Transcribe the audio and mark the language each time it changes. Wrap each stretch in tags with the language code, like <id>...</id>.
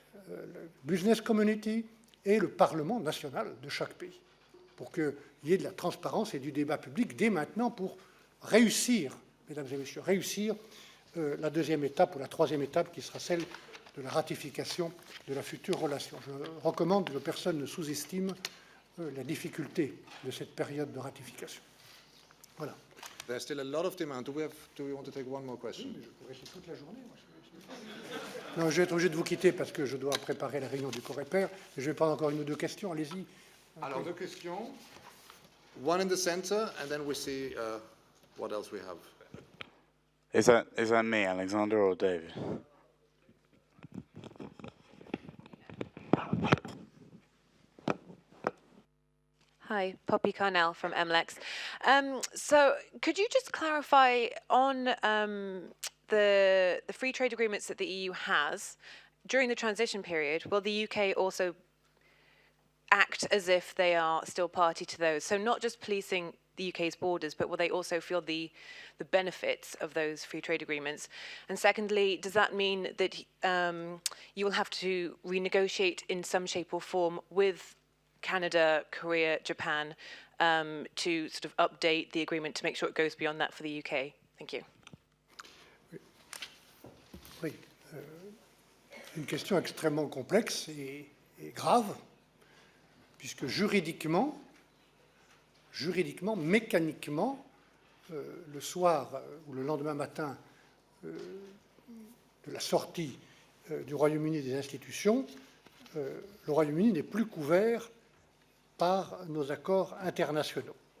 <fr>le</fr> <en>business community</en> <fr>et le Parlement national de chaque pays, pour qu'il y ait de la transparence et du débat public dès maintenant pour réussir, mesdames et messieurs, réussir la deuxième étape ou la troisième étape qui sera celle de la ratification de la future relation. Je recommande que personne ne sous-estime la difficulté de cette période de ratification. Voilà.</fr> <en>There's still a lot of demand. Do we want to take one more question?</en> <fr>Je pourrais rester toute la journée. Non, je vais être obligé de vous quitter parce que je dois préparer la réunion du Coreper. Je vais prendre encore une ou deux questions. Allez-y. Alors, 2 questions.</fr> <en>One in the center, and then we see what else we have. Is that me, Alexander, or David? Hi, Poppy Carnell from MLEX. So could you just clarify on the free trade agreements that the EU has, during the transition period, will the UK also act as if they are still party to those? So not just policing the UK's borders, but will they also feel the benefits of those free trade agreements? And secondly, does that mean that you will have to renegotiate in some shape or form with Canada, Korea, Japan, to sort of update the agreement to make sure it goes beyond that for the UK? Thank you.</en> <fr>Oui, une question extrêmement complexe et grave, puisque juridiquement, mécaniquement, le soir ou le lendemain matin de la sortie du Royaume-Uni des institutions, le Royaume-Uni n'est plus couvert par nos accords internationaux.</fr>